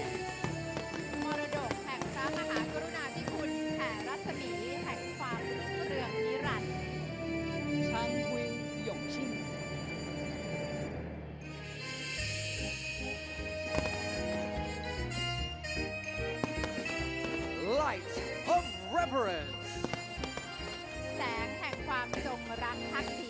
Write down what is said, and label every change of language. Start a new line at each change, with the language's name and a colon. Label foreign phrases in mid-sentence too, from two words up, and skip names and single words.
Thai: มรดกแห่งพระมหากรุณาธิคุณแผ่รัศมีแห่งความรุ่งเรืองนิรันดร์
Chinese: 昌辉永庆
English: Light of reverence
Thai: แสงแห่งความจงรักภักดี